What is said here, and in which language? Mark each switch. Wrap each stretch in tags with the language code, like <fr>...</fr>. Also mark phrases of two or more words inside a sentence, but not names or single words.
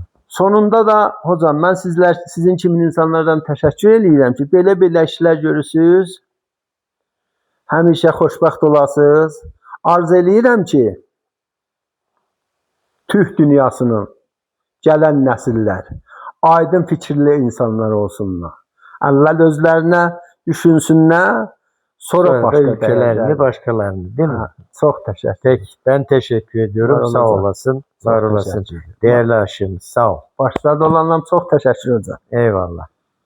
<az>Sonunda da hocam, mən sizin kimi insanlardan təşəkkür edirəm ki, belə işlər görürsünüz, həmişə xoşbəxt olasınız. Arz eləyirəm ki, Türk dünyasının gələn nəsillər aydın fikirli insanlar olsunlar. Əvvəl özlərinə düşünsünlər, sonra başqa</az> <tr>ülkelerini, başkalarını, değil mi?</tr> <az>Çox təşəkkür.</az> <tr>Peki, ben teşekkür ediyorum.</tr> <az>Var Sağ olasın. olasın, var Çox olasın. təşəkkür.</az> <tr>Değerli aşığımız, sağ ol.</tr> <az>Başlarda olanlarım çox təşəkkür hocam. Eyvallah.</az>